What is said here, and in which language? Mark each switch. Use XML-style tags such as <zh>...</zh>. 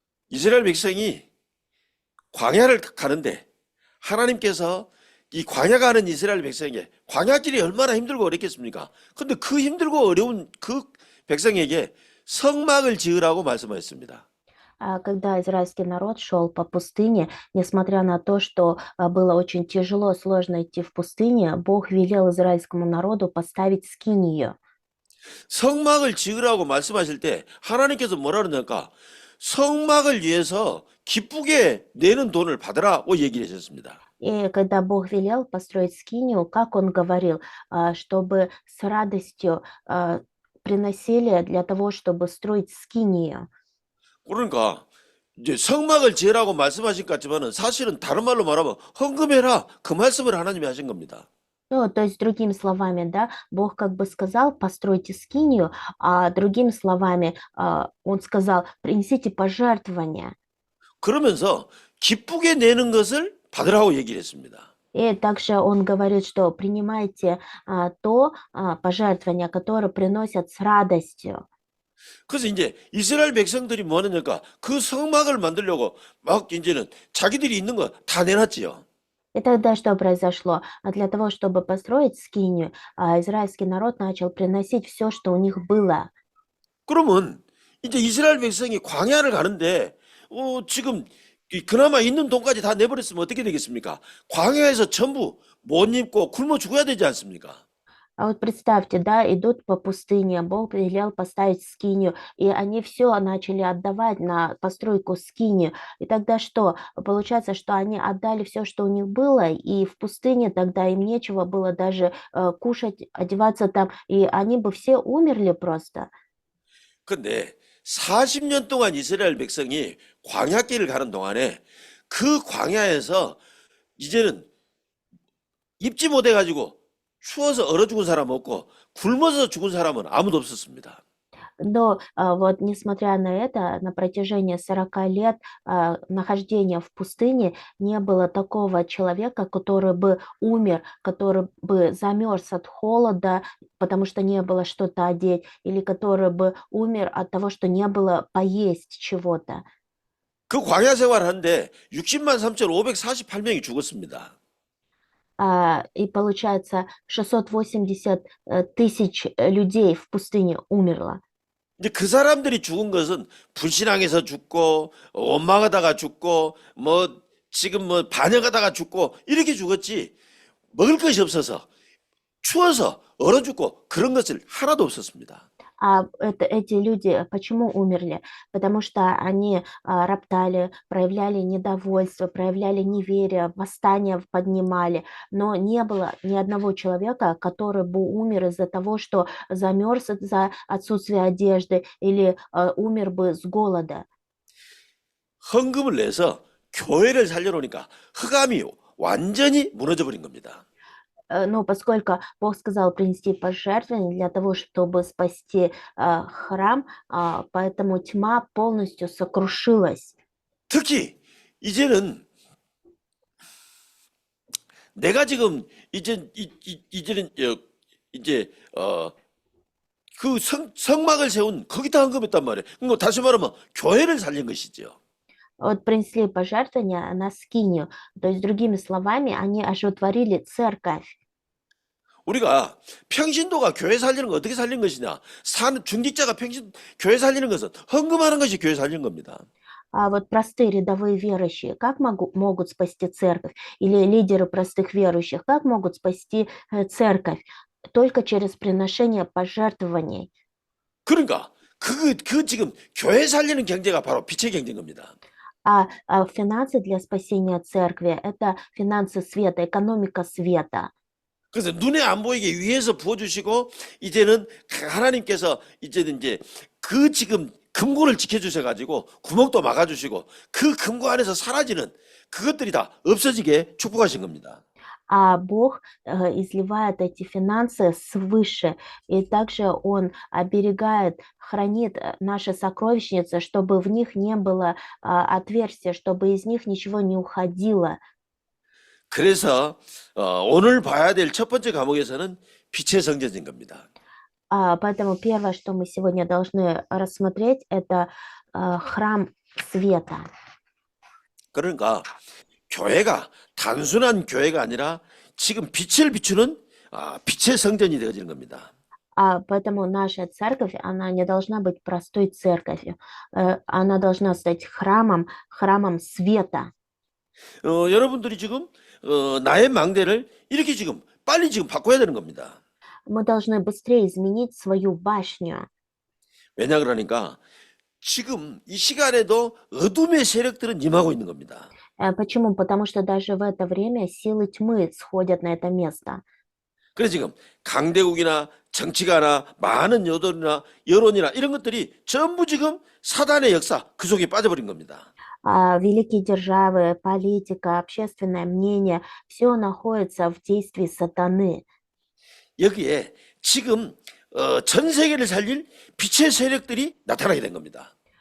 <ko>이스라엘 백성이 광야를 가는데 하나님께서 이 광야 가는 이스라엘 백성에게 광야길이 얼마나 힘들고 어렵겠습니까? 근데 그 힘들고 어려운 그 백성에게 성막을 지으라고 말씀하셨습니다.</ko> <ru>Когда израильский народ шел по пустыне, несмотря на то, что было очень тяжело, сложно идти в пустыне, Бог велел израильскому народу поставить скинию.</ru> <ko>성막을 지으라고 말씀하실 때 하나님께서 뭐라 그러냐니까 성막을 위해서 기쁘게 내는 돈을 받으라고 얘기를 하셨습니다.</ko> <ru>И когда Бог велел построить скинию, как Он говорил, чтобы с радостью приносили для того, чтобы строить скинию.</ru> <ko>그러니까 이제 성막을 지으라고 말씀하신 것 같지만은 사실은 다른 말로 말하면 헌금해라 그 말씀을 하나님이 하신 겁니다.</ko> <ru>Ну, то есть, другими словами, да, Бог как бы сказал, постройте скинию, а другими словами, Он сказал, принесите пожертвования.</ru> <ko>그러면서 기쁘게 내는 것을 받으라고 얘기를 했습니다.</ko> <ru>И также Он говорит, что принимайте то пожертвование, которое приносят с радостью.</ru> <ko>그래서 이제 이스라엘 백성들이 뭐 하느냐니까 그 성막을 만들려고 막 이제는 자기들이 있는 거 다 내놨지요.</ko> <ru>И тогда что произошло? Для того, чтобы построить скинию, израильский народ начал приносить все, что у них было.</ru> <ko>그러면 이제 이스라엘 백성이 광야를 가는데 지금 그나마 있는 돈까지 다 내버렸으면 어떻게 되겠습니까? 광야에서 전부 못 입고 굶어 죽어야 되지 않습니까?</ko> <ru>А вот представьте, да, идут по пустыне, Бог велел поставить скинию, и они все начали отдавать на постройку скинию. И тогда что? Получается, что они отдали все, что у них было, и в пустыне тогда им нечего было даже кушать, одеваться там, и они бы все умерли просто.</ru> <ko>근데 40년 동안 이스라엘 백성이 광야길을 가는 동안에 그 광야에서 이제는 입지 못해가지고 추워서 얼어 죽은 사람 없고 굶어서 죽은 사람은 아무도 없었습니다.</ko> <ru>Но вот несмотря на это, на протяжении 40 лет нахождения в пустыне не было такого человека, который бы умер, который бы замерз от холода, потому что не было что-то одеть, или который бы умер от того, что не было поесть чего-то.</ru> <ko>그 광야 생활하는데 60만 3,548명이 죽었습니다.</ko> <ru>И получается, 680 тысяч людей в пустыне умерло.</ru> <ko>이제 그 사람들이 죽은 것은 불신앙에서 죽고 원망하다가 죽고 뭐 지금 뭐 반역하다가 죽고 이렇게 죽었지 먹을 것이 없어서 추워서 얼어 죽고 그런 것을 하나도 없었습니다.</ko> <ru>Эти люди почему умерли? Потому что они роптали, проявляли недовольство, проявляли неверие, восстание поднимали. Но не было ни одного человека, который бы умер из-за того, что замерз из-за отсутствия одежды или умер бы с голода.</ru> <ko>헌금을 내서 교회를 살려놓으니까 흑암이 완전히 무너져 버린 겁니다.</ko> <ru>Но поскольку Бог сказал принести пожертвования для того, чтобы спасти храм, поэтому тьма полностью сокрушилась.</ru> <ko>특히 이제는 내가 지금 이제는 이제 그 성막을 세운 거기다 헌금했단 말이에요. 그러니까 다시 말하면 교회를 살린 것이죠.</ko> <ru>Вот принесли пожертвования на скинию, то есть другими словами, они оживотворили церковь.</ru> <ko>우리가 평신도가 교회 살리는 거 어떻게 살린 것이냐? 중직자가 교회 살리는 것은 헌금하는 것이 교회 살리는 겁니다.</ko> <ru>А вот простые рядовые верующие, как могут спасти церковь? Или лидеры простых верующих, как могут спасти церковь? Только через приношение пожертвований.</ru> <ko>그러니까 그 지금 교회 살리는 경제가 바로 빛의 경제인 겁니다.</ko> <ru>А финансы для спасения церкви – это финансы света, экономика света.</ru> <ko>그래서 눈에 안 보이게 위에서 부어주시고 이제는 하나님께서 이제는 이제 그 지금 금고를 지켜주셔가지고 구멍도 막아주시고 그 금고 안에서 사라지는 그것들이 다 없어지게 축복하신 겁니다.</ko> <ru>А Бог изливает эти финансы свыше, и также Он оберегает, хранит наши сокровищницы, чтобы в них не было отверстия, чтобы из них ничего не уходило.</ru> <ko>그래서 오늘 봐야 될 첫 번째 과목에서는 빛의 성전인 겁니다.</ko> <ru>Поэтому первое, что мы сегодня должны рассмотреть, это храм света.</ru> <ko>그러니까 교회가 단순한 교회가 아니라 지금 빛을 비추는 빛의 성전이 되어지는 겁니다.</ko> <ru>Поэтому наша церковь, она не должна быть простой церковью, она должна стать храмом света.</ru> <ko>여러분들이 지금 나의 망대를 이렇게 지금 빨리 지금 바꿔야 되는 겁니다.</ko> <ru>Мы должны быстрее изменить свою башню.</ru> <ko>왜냐 그러니까 지금 이 시간에도 어둠의 세력들은 임하고 있는 겁니다.</ko> <ru>Почему? Потому что даже в это время силы тьмы сходят на это место.</ru> <ko>그래서 지금 강대국이나 정치가나 많은 여론이나 이런 것들이 전부 지금 사단의 역사 그 속에 빠져버린 겁니다.</ko> <ru>Великие державы, политика, общественное мнение, все находится в действии сатаны.</ru> <ko>여기에 지금 전 세계를 살릴 빛의 세력들이 나타나게 된 겁니다.</ko>